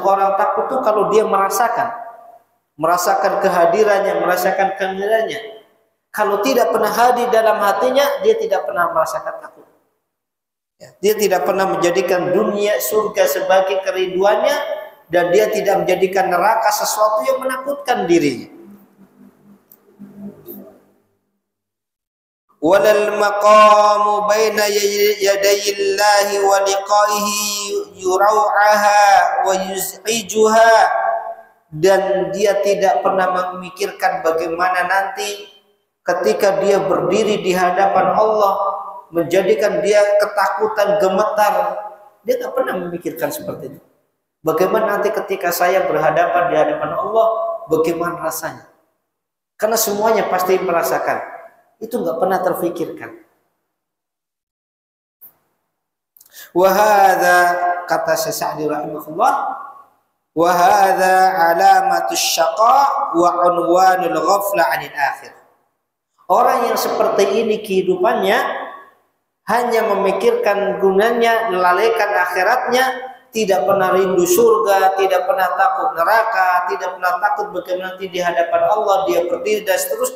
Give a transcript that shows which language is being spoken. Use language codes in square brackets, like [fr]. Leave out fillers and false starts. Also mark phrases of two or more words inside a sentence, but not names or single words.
[id] Orang takut itu kalau dia merasakan kehadirannya, merasakan kehadirannya. Kalau tidak pernah hadir dalam hatinya, dia tidak pernah merasakan takut. Ya, dia tidak pernah menjadikan dunia surga sebagai kerinduannya, dan dia tidak menjadikan neraka sesuatu yang menakutkan dirinya. [ar] ولا المقام بين يدي الله ولقائه يروعها ويزعجها, [id] dan dia tidak pernah memikirkan bagaimana nanti ketika dia berdiri di hadapan Allah menjadikan dia ketakutan, gemetar. Dia tak pernah memikirkan seperti itu. Bagaimana nanti ketika saya berhadapan di hadapan Allah, bagaimana rasanya? Karena semuanya pasti merasakan. Itu nggak pernah terfikirkan. [ar] وهذا, [id] kata Syekh Sa'di rahimahullah, [ar] وهذا علامة الشقاء وعنوان الغفلة عن الآخرة. [id] Orang yang seperti ini kehidupannya hanya memikirkan gunanya, melalaikan akhiratnya, tidak pernah rindu surga, tidak pernah takut neraka, tidak pernah takut bagaimana nanti di hadapan Allah dia berdiri dan seterusnya.